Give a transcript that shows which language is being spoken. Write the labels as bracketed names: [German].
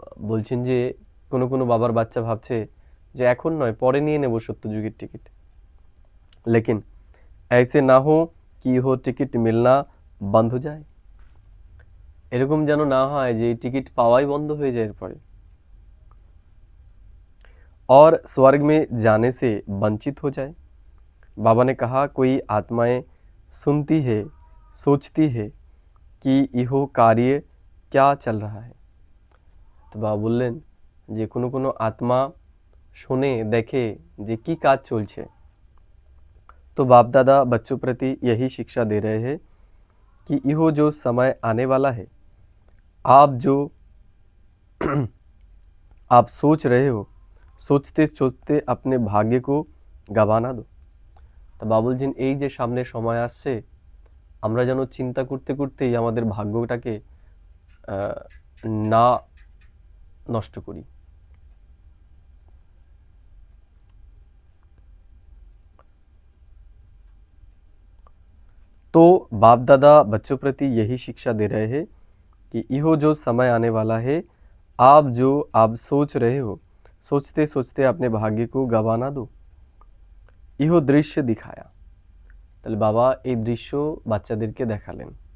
[Bangla] বলছেন যে কোনো কোনো বাবার বাচ্চা ভাবছে যে এখন নয় পরে নিয়ে নেব সত্যযুগের টিকিট। [Hindi] लेकिन ऐसे ना हो कि वो टिकट मिलना बंद हो जाए। [Bangla] এরকম যেন না হয় যে টিকিট পাওয়াই বন্ধ হয়ে যায় এরপরে। [Hindi] और स्वर्ग में जाने से वंचित हो जाए। बाबा ने कहा कोई आत्माएं सुनती है, सोचती है कि यह कार्य क्या चल रहा है। तो बाबा बोलें [Bangla] যে কোনো কোনো आत्मा শুনে দেখে যে কি কাজ চলছে। [Hindi] तो बाप दादा बच्चों प्रति यही शिक्षा दे रहे हैं कि यह जो समय आने वाला है, आप जो आप सोच रहे हो, सोचते सोचते अपने भाग्य को गंवाना दो। [Bangla] তো বাবা বলছেন এই যে সামনে সময় আসছে আমরা যেন চিন্তা করতে করতেই আমাদের ভাগ্যটাকে না নষ্ট করি। [Hindi] तो बाप दादा बच्चों प्रति यही शिक्षा दे रहे हैं कि यह जो समय आने वाला है, आप जो आप सोच रहे हो, सोचते सोचते अपने भाग्य को गंवाना दो। यह दृश्य दिखाया। [Bangla] তাহলে বাবা এই দৃশ্য বাচ্চাদেরকে দেখালেন।